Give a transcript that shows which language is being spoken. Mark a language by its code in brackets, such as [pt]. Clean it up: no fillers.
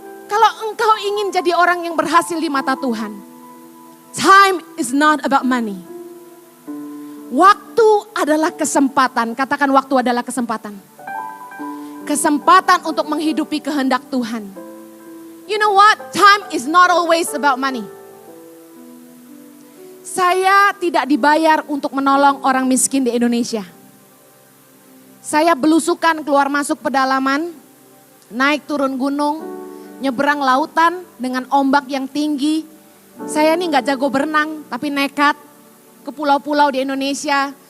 [id] Kalau engkau ingin jadi orang yang berhasil di mata Tuhan, [en] time is not about money. [id] Waktu adalah kesempatan. Katakan waktu adalah kesempatan. Kesempatan untuk menghidupi kehendak Tuhan. [en] You know what? Time is not always about money. [id] Saya tidak dibayar untuk menolong orang miskin di Indonesia. Saya belusukan keluar masuk pedalaman, naik turun gunung, nyeberang lautan dengan ombak yang tinggi. Saya ini gak jago berenang tapi nekat ke pulau-pulau di Indonesia.